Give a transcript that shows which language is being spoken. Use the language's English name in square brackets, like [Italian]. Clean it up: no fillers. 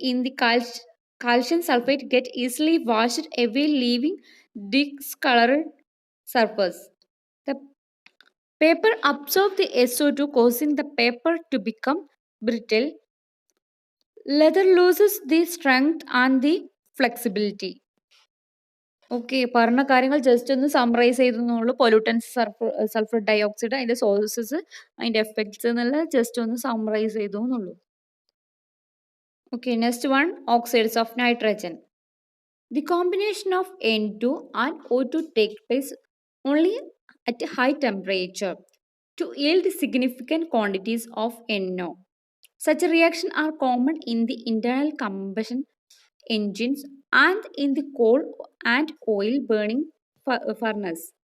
[English] In the calcium sulfate get easily washed away, leaving discolored surface. The paper absorbs the SO2, causing the paper to become brittle. Leather loses the strength and the flexibility. [Malayalam] Okay, പറഞ്ഞ കാര്യങ്ങൾ just ഒന്ന് summarise ചെയ്തെന്നുള്ളൂ. Pollutants, sulphur dye oxide, അതിൻ്റെ sources, അതിൻ്റെ effects എന്നുള്ള just ഒന്ന് summarise ചെയ്തു എന്നുള്ളൂ. [English] Okay, next one oxides of nitrogen. The combination of N2 and O2 takes place only at a high temperature to yield significant quantities of NO. Such a reaction are common in the internal combustion engines and in the coal and oil burning furnace.